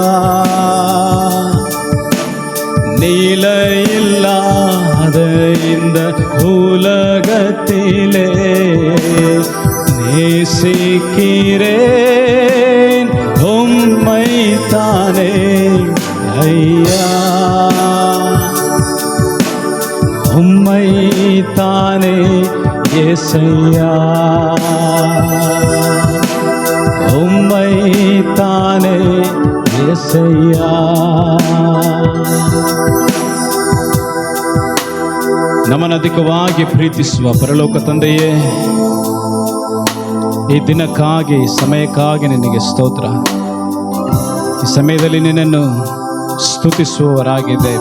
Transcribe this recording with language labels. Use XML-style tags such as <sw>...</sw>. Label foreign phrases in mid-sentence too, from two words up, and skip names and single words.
<ta>நிலையில்லாத இந்த உலகத்திலே நேசிக்கிறேன் உம்மைத்தானே ஐயா. உம்மைத்தானே యేసయ్యా, உம்மைத்தானே యేసయ్యా.</ta> <kn>ನಮ್ಮನ್ನು ಅಧಿಕವಾಗಿ ಪ್ರೀತಿಸುವ ಪರಲೋಕ ತಂದೆಯೇ, ಈ ದಿನಕ್ಕಾಗಿ ಸಮಯಕ್ಕಾಗಿ ನಿನಗೆ ಸ್ತೋತ್ರ. ಈ ಸಮಯದಲ್ಲಿ ನಿನ್ನನ್ನು ಸ್ತುತಿಸುವವರಾಗಿದ್ದೇವೆ.</kn>